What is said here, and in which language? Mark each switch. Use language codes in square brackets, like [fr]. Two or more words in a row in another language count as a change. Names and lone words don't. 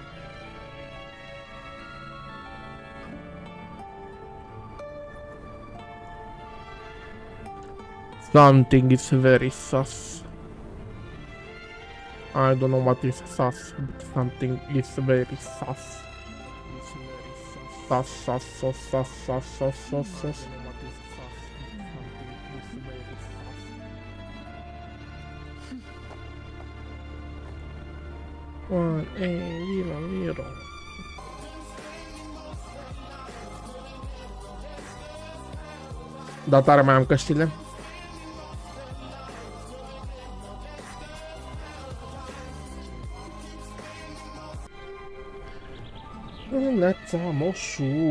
[en] Something is very sus. I don't know what is sus, but something is very sus. Sus, sus, sus, sus, sus, sus, sus, sus. One, 8, 0, 0. [ro] Da tare mai am căștile. Neața moșu.